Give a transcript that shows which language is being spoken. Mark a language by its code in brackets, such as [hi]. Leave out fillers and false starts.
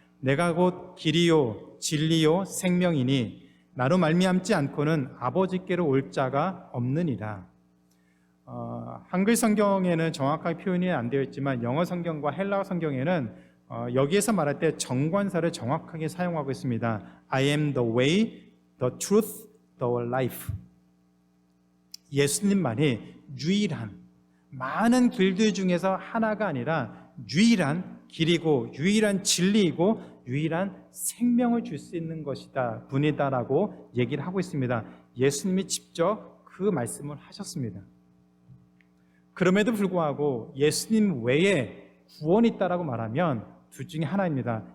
[ko] 내가 곧 길이요 진리요 생명이니 나로 말미암지 않고는 아버지께로 올 자가 없느니라. 한글 성경에는 정확하게 표현이 안 되어 있지만 영어 성경과 헬라어 성경에는 여기에서 말할 때 정관사를 정확하게 사용하고 있습니다. [en] I am the way, the truth, the life. [ko] 예수님만이 유일한, 많은 길들 중에서 하나가 아니라 유일한 길이고 유일한 진리이고 유일한 생명을 줄 수 있는 것이다, 분이다라고 얘기를 하고 있습니다. 예수님이 직접 그 말씀을 하셨습니다. 그럼에도 불구하고 예수님 외에 구원이 있다라고 말하면 둘 중에 하나입니다.